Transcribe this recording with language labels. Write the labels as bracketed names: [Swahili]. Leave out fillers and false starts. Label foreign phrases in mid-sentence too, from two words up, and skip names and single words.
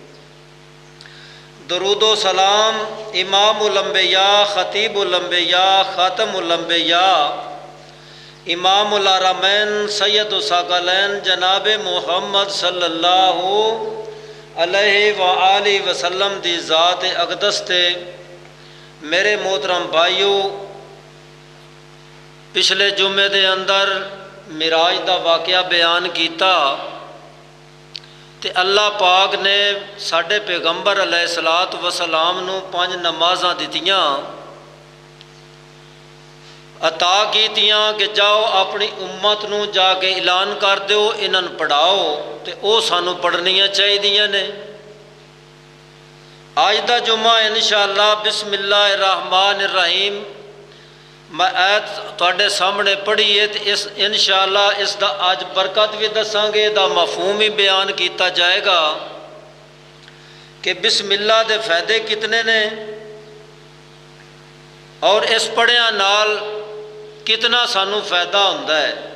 [Punjabi] درود و سلام امام الانبیاء، خطیب الانبیاء، خاتم الانبیاء، امام الحرمین، سید الثقلین جناب محمد [Arabic] صلی اللہ علیہ وآلہ وسلم [Punjabi] دی ذات اقدس تے. میرے محترم بھائیو، پچھلے جمعے دے اندر معراج دا واقعہ بیان کیتا تے اللہ پاک نے ساڈے پیغمبر [Arabic] علیہ الصلوۃ والسلام [Punjabi] نو 5 نمازاں دتیاں، عطا کیتیاں کہ جاؤ اپنی امت نو جا کے اعلان کر دیو، انہاں پڑھاؤ تے او سانو پڑھنیاں چاہیدیاں نے. آج دا جمعہ انشاءاللہ [Arabic] بسم اللہ الرحمن الرحیم [Punjabi] میں آیت تواڈے سامنے پڑھی ہے تو اس انشاءاللہ اس دا اج برکت بھی دساں گے، دا مفہوم ہی بیان کیتا جائے گا کہ بسم اللہ دے فائدے کتنے نے اور اس پڑھیاں نال کتنا سانو فائدہ ہوندا ہے۔